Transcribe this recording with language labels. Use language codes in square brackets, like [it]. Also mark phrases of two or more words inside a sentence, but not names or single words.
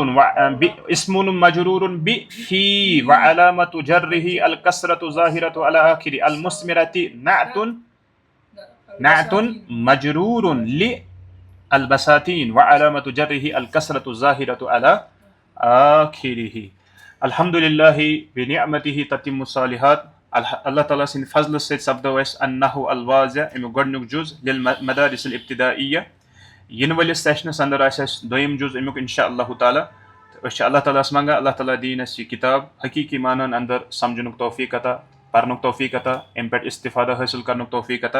[ar] اسم مجرور بفي وعلامة جره الكسرة ظاهرة على آخر المثمرة نعت مجرور للبساتين وعلامة جره الكسرة الظاهرة على آخره. الحمد لله بنعمته تتم الصالحات. [ks] اللہ تعالیٰ سٕنٛدِ فضلہٕ سۭتۍ سپدو اَسہِ النحو الواضح امیُک گۄڈنیُک جُز للمدارس الابتدائیہ. یِنہٕ وٲلِس سیشنس اندر آسہِ اَسہِ دوٚیِم جُز امیُک [ar] انشاء اللہ تعالیٰ. [ks] تہٕ أسۍ چھِ اللہ تعالیٰ ہس منٛگان اللہ تعالیٰ دِیِن اَسہِ یہِ کِتاب حقیٖقی مانن اندر سمجھنُک توفیٖق عطا، پرنُک توفیٖق عطا، امہِ پٮ۪ٹھ استفادہ حٲصِل کرنُک توفیٖق عطا.